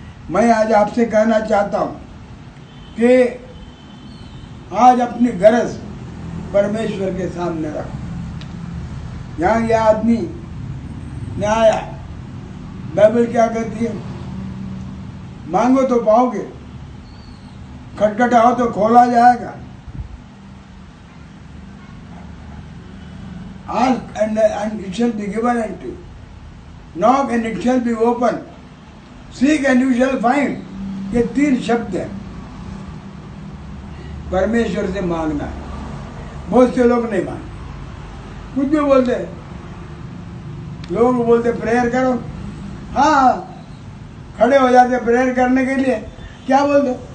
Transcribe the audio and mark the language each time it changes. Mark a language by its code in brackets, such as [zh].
[hi] मैं आज आपसे कहना चाहता हूँ कि आज अपनी गरज परमेश्वर के सामने रखो। यहाँ यह आदमी ने आया, बाइबल क्या कहती है? मांगो तो पाओगे, खटखटाओ तो खोला जाएगा। [en] Ask and it shall be given unto you. Knock and it shall be opened. Seek and you shall find. [hi] ये 3 शब्द हैं परमेश्वर से मांगना है। बहुत से लोग नहीं मांगते, कुछ भी बोलते हैं। लोग बोलते प्रेयर करो, हाँ खड़े हो जाते प्रेयर करने के लिए, क्या बोलते?